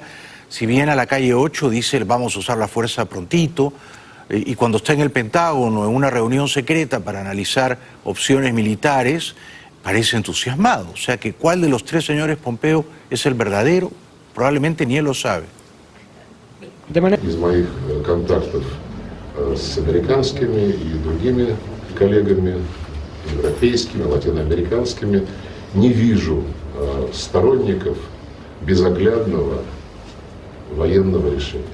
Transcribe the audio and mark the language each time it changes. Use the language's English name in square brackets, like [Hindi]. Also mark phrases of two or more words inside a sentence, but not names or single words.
[Spanish] Si viene a la calle 8 dice vamos a usar la fuerza prontito. Y cuando está en el Pentágono en una reunión secreta para analizar opciones militares, parece entusiasmado. O sea que ¿cuál de los 3 señores Pompeo es el verdadero? Probablemente ni él lo sabe. [Russian] Из моих контактов с американскими и другими коллегами, европейскими, латиноамериканскими, не вижу сторонников безоглядного военного решения.